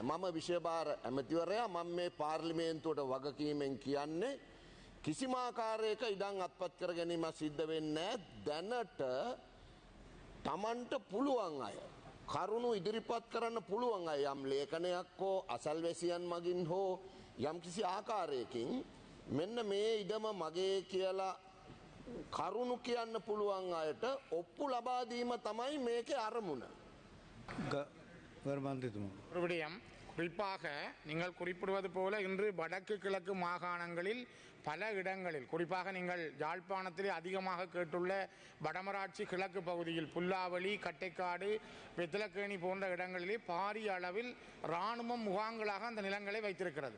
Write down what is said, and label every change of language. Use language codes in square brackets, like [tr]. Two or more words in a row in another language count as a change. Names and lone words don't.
[si] මම විෂයභාර ඇමතිවරයා මම මේ පාර්ලිමේන්තුවට වගකීමෙන් කියන්නේ කිසිම ආකාරයක ඉඩම් අත්පත් කර ගැනීම සිද්ධ වෙන්නේ දැනට Tamanට පුළුවන් අය කරුණු ඉදිරිපත් කරන්න පුළුවන් අය යම් ලේඛනයක් හෝ අසල්වැසියන් මගින් හෝ යම් කිසි ආකාරයකින් මෙන්න මේ ඉඩම මගේ කියලා කරුණු කියන්න පුළුවන් අයට ඔප්පු ලබා දීම තමයි මේකේ අරමුණ. [ta] ஒரு விடயம் குறிப்பாக நீங்கள் குறிப்பிடுவது போல இன்று வடக்கு கிழக்கு மாகாணங்களில் பல இடங்களில் குறிப்பாக நீங்கள் யாழ்ப்பாணத்திலே அதிகமாக கேட்டுள்ள வடமராட்சி கிழக்கு பகுதியில் புல்லாவளி கட்டைக்காடு வெத்திலக்கேணி போன்ற இடங்களிலே பாரிய அளவில் இராணுவம் முகாம்களாக அந்த நிலங்களை வைத்திருக்கிறது.